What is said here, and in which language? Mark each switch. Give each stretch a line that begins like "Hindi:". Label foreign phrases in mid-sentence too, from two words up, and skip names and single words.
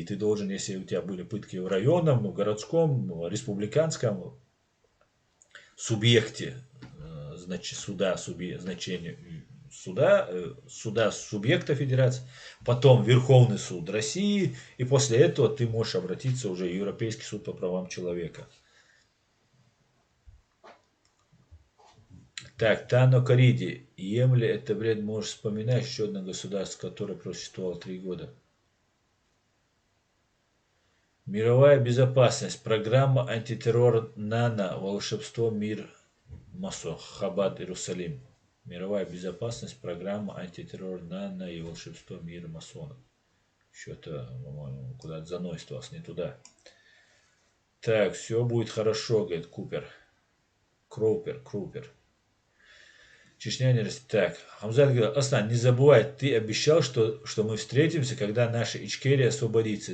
Russian: Ты должен, если у тебя были пытки в районном, в городском, республиканском субъекте, значит, суда субъекта федерации, потом Верховный суд России, и после этого ты можешь обратиться уже в Европейский суд по правам человека. Так, Тано Кариди. Емли, это, блядь, можешь вспоминать еще одно государство, которое просуществовало 3 года. Мировая безопасность. Программа антитеррор НАНА. Волшебство, мир, Масо. Хабад, Иерусалим. Мировая безопасность. Программа антитеррор НАНА и волшебство, мир, масонов. Что-то, по-моему, куда-то заносит вас не туда. Так, все будет хорошо, говорит Купер. Крупер. Чечня не растет. Так, Хамзат говорит, Аслан, не забывай, ты обещал, что мы встретимся, когда наша Ичкерия освободится.